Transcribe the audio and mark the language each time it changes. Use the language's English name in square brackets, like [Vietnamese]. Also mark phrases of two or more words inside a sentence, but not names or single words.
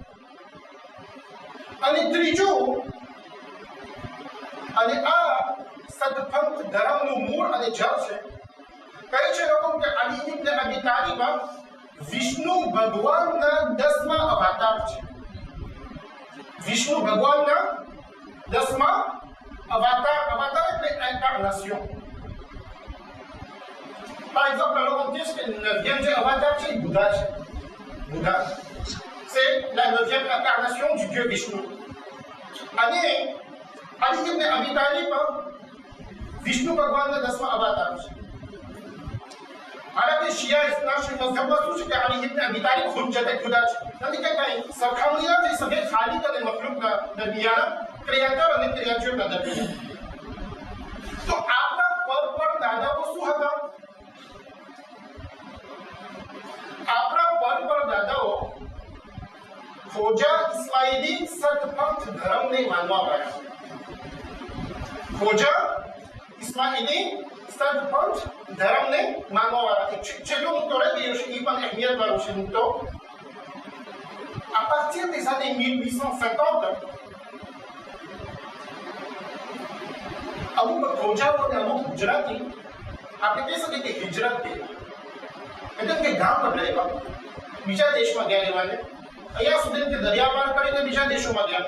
[Gujarati] અને ત્રીજું, અને આ સતપંથ ધર્મનું મૂળ અને જળ છે। કહે છે લોકો કે અલી ઇબ્ન અબી તાલિબ વિષ્ણુ ભગવાનના 10મા અવતાર છે। વિષ્ણુ ભગવાનના 10મા અવતાર, અવતાર એટલે ઇન્કાર્નેશન। [French] par exemple, alors on dit que le 9e avatar c'est Bouddha. Bouddha, c'est la 9e incarnation du dieu Vishnu. [Gujarati] Ali ibn Abi Talib, Vishnu Bhagwan ne 10મા અવતાર છે। [Hindi] हालांकि शिया इस्लाम से मजहब में [Gujarati] શું છે કે અલી ઇબ્ન અબી તાલિબ હુજ્જત ખુદા છે, નથી કે કઈ સરખામણી નથી સભે ખાલિક અને મખલુકના દરમિયાન, ક્રિએટર અને ક્રિએચરના દરમિયાન। તો આપણા પર દાદાઓ શું હતા? આપણા પર દાદાઓ ખોજા ઇસ્માઇલી સતપંથ ધર્મને માનવાવાળા. ખોજા ઇસ્માઇલી સતપંથ ધર્મને માનવાવાળા. છેલ્લો મુદ્દો રહી ગયો છે, એ પણ અહેમિયત વાળો છે મુદ્દો. [French] À partir des années 1850, [Gujarati] અમુક ખોજાઓ અને અમુક ગુજરાતી આપણે કહી શકીએ કે હિજરત થઈ, એટલે કે ગામ બદલાવ્યા, બીજા દેશમાં ગયા રહેવાને. અહીંયા સુધી કે દરિયા પાર કરીને બીજા દેશોમાં ગયા.